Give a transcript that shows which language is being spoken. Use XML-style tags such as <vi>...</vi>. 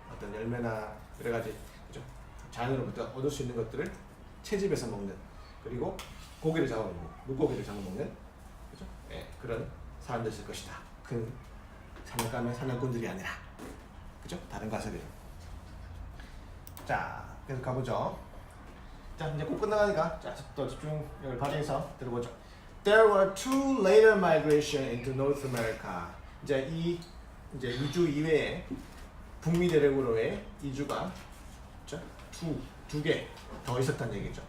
<ko>어떤 열매나 여러 가지 그죠? 자연으로부터 얻을 수 있는 것들을 채집해서 먹는 그리고 고기를 잡아먹는 물고기를 잡아먹는 그죠? 네, 그런 사람들일 것이다. 큰 사냥감의 사냥꾼들이 아니라 그죠? 다른 가설이에요. 자, 계속 가보죠. 자, 이제 곧 끝나가니까 자, 또 집중력을 발휘해서 들어보죠.</ko> <en>There were two later migration into North America.</en> <ko>이제 이주 이외에 북미 대륙으로의 이주가 그렇죠? 두 개 더 있었다는 얘기죠.</ko>